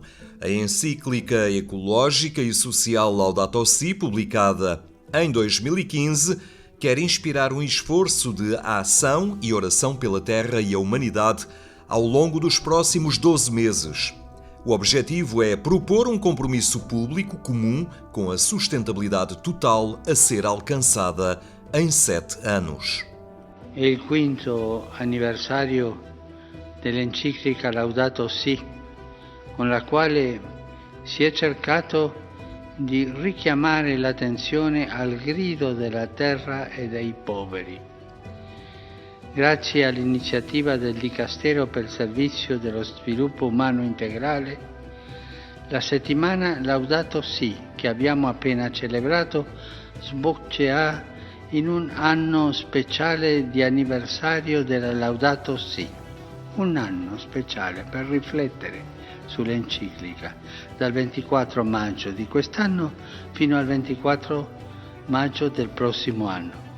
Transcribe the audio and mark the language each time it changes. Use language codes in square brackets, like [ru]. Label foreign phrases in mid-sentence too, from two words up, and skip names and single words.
[pt] A encíclica ecológica e social Laudato Si, publicada em 2015, quer inspirar um esforço de ação e oração pela Terra e a humanidade ao longo dos próximos 12 meses. O objetivo é propor um compromisso público comum com a sustentabilidade total a ser alcançada em 7 anos. [it] È il quinto anniversario dell'enciclica Laudato Si, con la quale si è cercato di richiamare l'attenzione al grido della terra e dei poveri. Grazie all'iniziativa del Dicastero per il Servizio dello Sviluppo Umano Integrale, la settimana Laudato Si, che abbiamo appena celebrato, sboccerà in un anno speciale di anniversario della Laudato Si, un anno speciale per riflettere sull'enciclica, dal 24 maggio di quest'anno fino al 24 maggio del prossimo anno.